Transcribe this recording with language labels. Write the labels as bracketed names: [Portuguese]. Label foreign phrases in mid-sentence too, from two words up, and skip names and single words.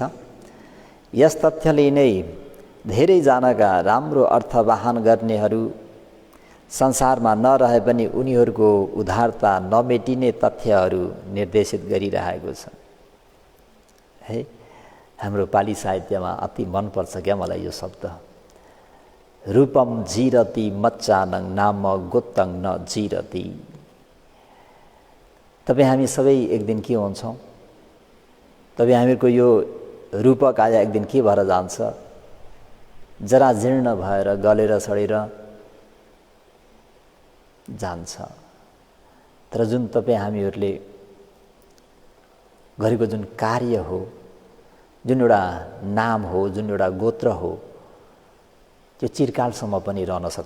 [Nepali] यस तथ्यले नै धेरैजनाका राम्रो अर्थवाहन गर्नेहरू संसारमा नरहे पनि उनीहरूको उदारता नमेटिने तथ्यहरू निर्देशित गरिरहेको छ। है, हाम्रो पाली साहित्यमा अति मनपर्छ क्या मलाई यो शब्द, [Pali] रूपम जीरति मच्चानङ नाम गोत्तङ न जीरति। [Nepali] तपाईँ हामी सबै एक दिन के हुन्छौँ? तपाईँ हामीहरूको यो रूपकाया एक दिन के भएर जान्छ? जरा जीर्ण भएर गलेर सडेर जान्छ। तर जुन तपाईँ हामीहरूले गरेको जुन कार्य हो, जुन एउटा नाम हो, जुन एउटा गोत्र हो, त्यो चिरकालसम्म पनि रहन सक्छ।